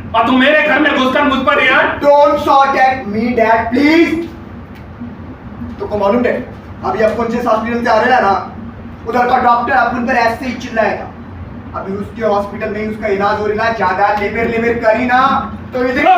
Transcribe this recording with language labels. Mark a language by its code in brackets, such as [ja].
[hi] और तुम मेरे घर में घुसकर मुझ पर यार [en] Don't shout at me, Dad, please. [hi] तुमको मालूम है अभी अपन जिस हॉस्पिटल से आ रहे हैं ना उधर का डॉक्टर अपन पर ऐसे ही चिल्लाएगा अभी उसके हॉस्पिटल में उसका इलाज हो रहा है ज्यादा लेबर करी ना तो ये